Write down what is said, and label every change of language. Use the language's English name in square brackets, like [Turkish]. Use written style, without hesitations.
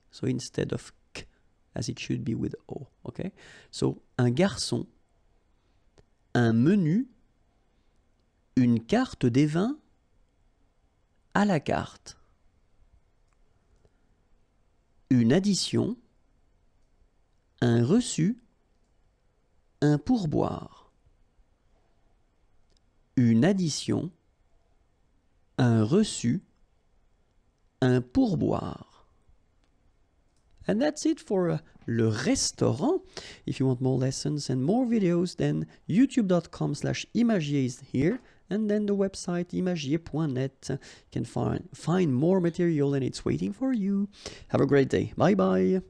[English] So instead of K, as it should be with O. Okay? [French] So un garçon, un menu, une carte des vins, à la carte. Une addition, un reçu, un pourboire. Une addition, un reçu, un pourboire. [English] And that's it for le restaurant. If you want more lessons and more videos, then youtube.com/imagier is here, and then the website imagier.net. You can find more material and it's waiting for you. Have a great day. Bye bye.